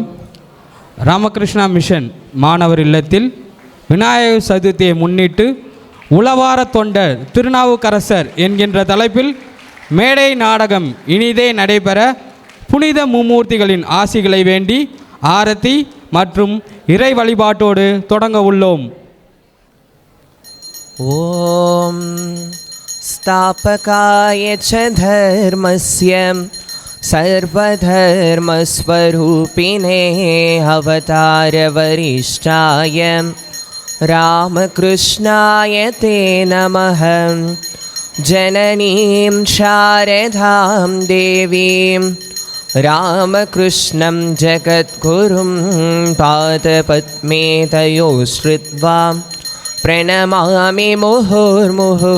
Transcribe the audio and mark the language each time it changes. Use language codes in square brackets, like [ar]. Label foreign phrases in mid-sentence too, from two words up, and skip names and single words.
[ta] ராமகிருஷ்ணா மிஷன் மாணவர் இல்லத்தில் விநாயகர் சதுர்த்தியை முன்னிட்டு உளவார தொண்டர் திருநாவுக்கரசர் என்கின்ற தலைப்பில் மேடை நாடகம் இனிதே நடைபெற புனித மும்மூர்த்திகளின் ஆசிகளை வேண்டி ஆரத்தி மற்றும் இறை வழிபாட்டோடு தொடங்க உள்ளோம். [sa] ॐ स्थापकाय च धर्मस्य सर्वधर्मस्वरूपिणे अवतारवरिष्ठाय रामकृष्णाय ते नमः. जननीं शारदां देवीं रामकृष्णं जगद्गुरुं पादपद्मे तयोः श्रुत्वा प्रणमामि मुहुर्मुहुः.